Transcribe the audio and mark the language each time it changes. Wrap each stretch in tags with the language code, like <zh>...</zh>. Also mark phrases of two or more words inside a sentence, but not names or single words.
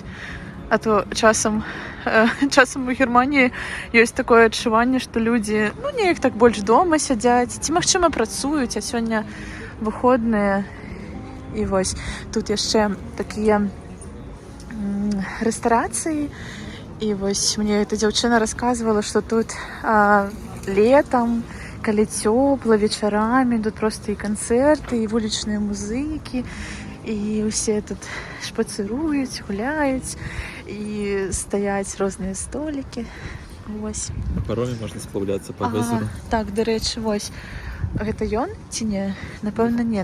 <be>А то часам у Германіі ёсць такое адчуванне, што людзі, неяк так больш дома сядзяць, ці, магчыма, працуюць, а сёння выходныя. І вось, тут яшчэ такія рэстарацыі, І ось мне эта дзяўчына</be> <ru>рассказывала, что тут летом,</ru> <be>калі цёпла, вечарамі, тут просто і канцэрты, і вулічныя музыкі, і усе тут шпацыруюць, гуляюць, і стаяць розныя столікі. Вось. На пароме можна сплаўляцца па возеру. Так, дарэчы, вось. Гэта ён ці не? Напэўна, не.</be>